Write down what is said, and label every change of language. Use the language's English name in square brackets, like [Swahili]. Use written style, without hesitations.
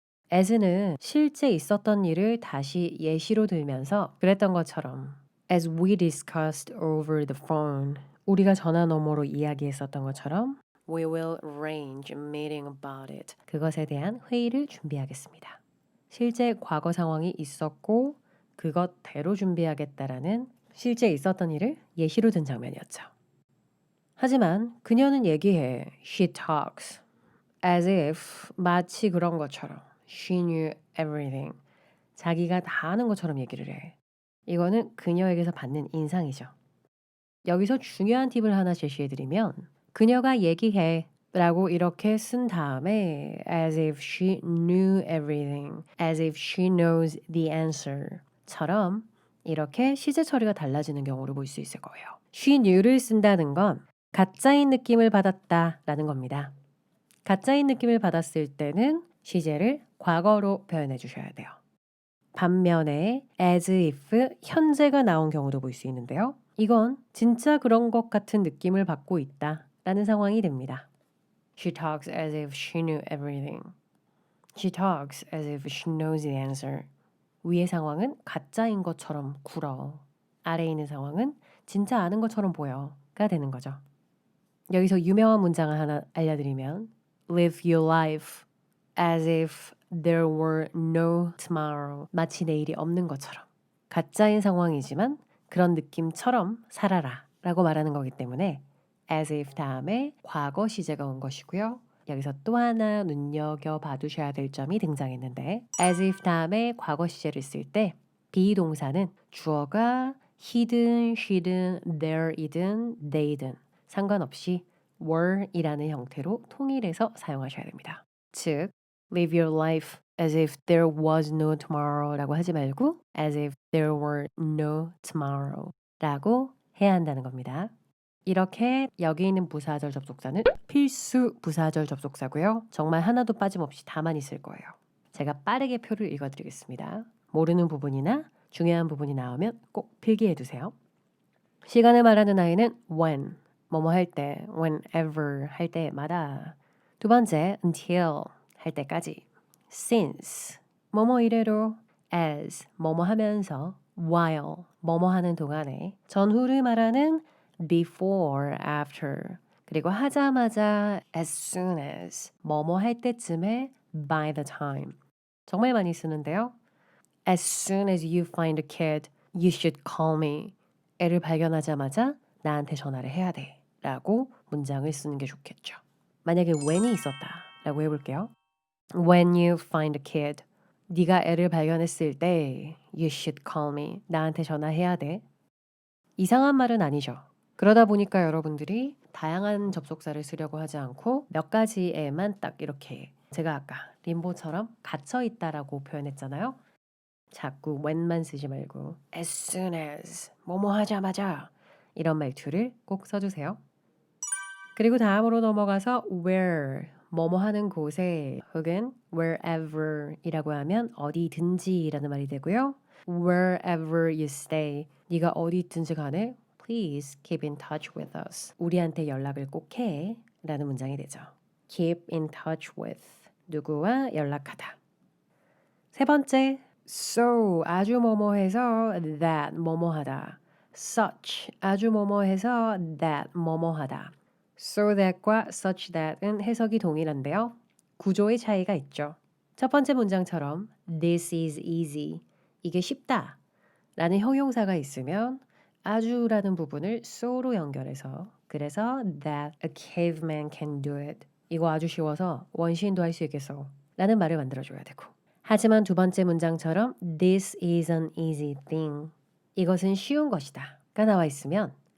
[Korean] as는 실제 있었던 일을 다시 예시로 들면서 그랬던 것처럼 [English] as we discussed over the phone, [Korean] 우리가 전화 너머로 이야기했었던 것처럼 [English] We will arrange a meeting about it. [Korean] 그것에 대한 회의를 준비하겠습니다. 실제 과거 상황이 있었고 그것대로 준비하겠다라는 실제 있었던 일을 예시로 든 장면이었죠. 하지만 그녀는 얘기해. [English] She talks as if [Korean] 마치 그런 것처럼 [English] she knew everything. [Korean] 자기가 다 아는 것처럼 얘기를 해. 이거는 그녀에게서 받는 인상이죠. 여기서 중요한 팁을 하나 제시해드리면 그녀가 얘기해 라고 이렇게 쓴 다음에 [English] as if she knew everything, as if she knows the answer [Korean] 처럼 이렇게 시제 처리가 달라지는 경우를 볼 수 있을 거예요. she knew를 쓴다는 건 가짜인 느낌을 받았다 라는 겁니다. 가짜인 느낌을 받았을 때는 시제를 과거로 표현해 주셔야 돼요. 반면에 as if 현재가 나온 경우도 볼 수 있는데요. 이건 진짜 그런 것 같은 느낌을 받고 있다 라는 상황이 됩니다. [English] She talks as if she knew everything. She talks as if she knows the answer. [Korean] 위의 상황은 가짜인 것처럼 굴어. 아래에 있는 상황은 진짜 아는 것처럼 보여가 되는 거죠. 여기서 유명한 문장을 하나 알려드리면 [English] Live your life as if there were no tomorrow. [Korean] 마치 내일이 없는 것처럼. 가짜인 상황이지만 그런 느낌처럼 살아라 라고 말하는 거기 때문에 as if 다음에 과거 시제가 온 것이고요. 여기서 또 하나 눈여겨봐두셔야 될 점이 등장했는데 as if 다음에 과거 시제를 쓸 때 비동사는 주어가 he든, she든, there이든, they든 상관없이 were이라는 형태로 통일해서 사용하셔야 됩니다. 즉, [English] live your life as if there was no tomorrow [Korean] 라고 하지 말고 [English] as if there were no tomorrow [Korean] 라고 해야 한다는 겁니다. 이렇게 여기 있는 부사절 접속사는 필수 부사절 접속사고요. 정말 하나도 빠짐없이 다만 있을 거예요. 제가 빠르게 표를 읽어드리겠습니다. 모르는 부분이나 중요한 부분이 나오면 꼭 필기해 두세요. 시간을 말하는 아이는 when, 뭐뭐 할 때, whenever 할 때마다. 두 번째, until 할 때까지. since, 뭐뭐 이래로. as, 뭐뭐 하면서. while, 뭐뭐 하는 동안에. 전후를 말하는 before, after. 그리고 하자마자 as soon as, 뭐뭐 할 때쯤에 by the time. 정말 많이 쓰는데요. [English] As soon as you find a kid, you should call me. [Korean] 애를 발견하자마자 나한테 전화를 해야 돼. 라고 문장을 쓰는 게 좋겠죠. 만약에 when이 있었다 라고 해볼게요. [English] When you find a kid, [Korean] 네가 애를 발견했을 때 [English] you should call me. [Korean] 나한테 전화해야 돼. 이상한 말은 아니죠. 그러다 보니까 여러분들이 다양한 접속사를 쓰려고 하지 않고 몇 가지에만 딱 이렇게 제가 아까 림보처럼 갇혀있다라고 표현했잖아요. 자꾸 when만 쓰지 말고 as soon as 뭐뭐 하자마자 이런 말투를 꼭 써주세요. 그리고 다음으로 넘어가서 where 뭐뭐 하는 곳에 혹은 wherever 이라고 하면 어디든지 라는 말이 되고요. [English] wherever you stay [Korean] 네가 어디 있든지 간에 [English] please keep in touch with us. [Korean] 우리한테 연락을 꼭 해 라는 문장이 되죠. keep in touch with 누구와 연락하다. 세 번째 so 아주 뭐뭐해서 that 뭐뭐하다. such 아주 뭐뭐해서 that 뭐뭐하다. so that과 such that은 해석이 동일한데요. 구조의 차이가 있죠. 첫 번째 문장처럼 [English] this is easy [Korean] 이게 쉽다 라는 형용사가 있으면 아주라는 부분을 so로 연결해서 그래서 [English] that a caveman can do it [Korean] 이거 아주 쉬워서 원시인도 할 수 있겠어 라는 말을 만들어줘야 되고 하지만 두 번째 문장처럼 [English] this is an easy thing [Korean] 이것은 쉬운 것이다 가 나와 있으면